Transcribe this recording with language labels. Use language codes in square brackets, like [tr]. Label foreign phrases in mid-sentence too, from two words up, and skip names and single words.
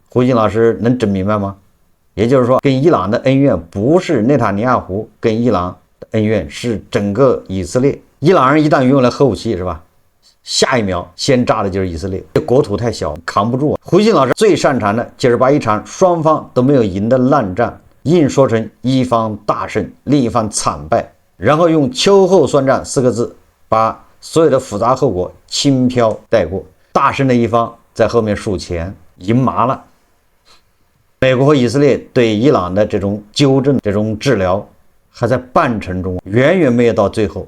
[zh] 胡金老師能整明白嗎？也就是說，跟伊朗的恩怨不是內塔尼亞胡跟伊朗的恩怨，是整個以色列。伊朗人一旦擁有了核武器，是吧？下一秒先炸的就是以色列，這國土太小，扛不住啊。胡金老師最擅長的就是把一場雙方都沒有贏的爛戰，硬說成一方大勝，另一方慘敗，然後用秋後算賬4個字，把所有的複雜後果輕飄帶過。大勝的一方在後面數錢，贏麻了。美國和以色列對伊朗的這種糾正、這種治療還在半程中，遠遠沒有到最後。